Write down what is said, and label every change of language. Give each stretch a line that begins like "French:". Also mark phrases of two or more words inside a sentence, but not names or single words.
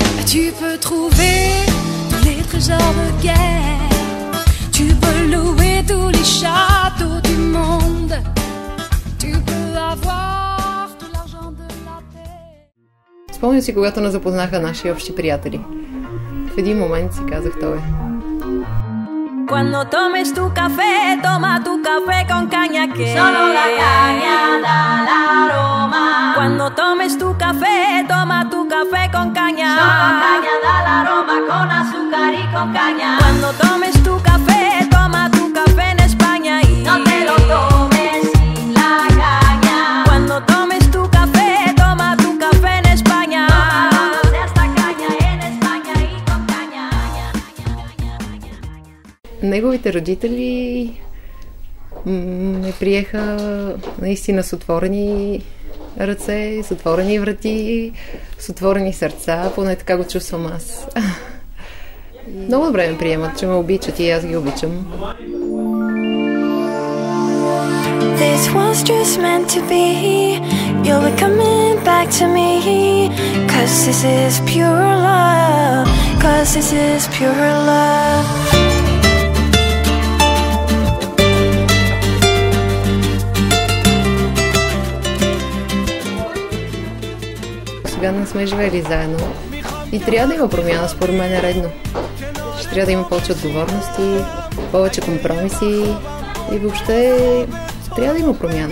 French: Tu peux trouver tous les trésors de guerre. Tu peux louer tous les châteaux du monde. Tu peux avoir tout l'argent de la terre.
Bulgarian: Спомням си, когато не запознаха наши общи приятели. В един момент си казах, той е.
Spanish: Cuando tomes tu café, toma tu café con caña que solo la caña da el aroma. Cuando tomes tu café, toma tu café con caña. Solo la caña da el aroma con azúcar y con caña. Cuando tomes tu café, toma tu café en España y no te lo tomes sin la caña. Cuando tomes tu café, toma tu café en España. Tómalo de esta caña en España y con caña.
Bulgarian: Неговите родители ме приеха наистина с отворени ръце, с отворени врати, с отворени сърца, поне така го чувствам аз. Много добре ме приемат, че ме обичат и аз ги обичам.
English: This was just meant to be. You'll be coming back to me. 'Cause this is pure love. 'Cause this is pure love.
Bulgarian: Сега не сме живели заедно и трябва да има промяна, според мен е редно. Ще трябва да има повече отговорности, повече компромиси и въобще трябва да има промяна.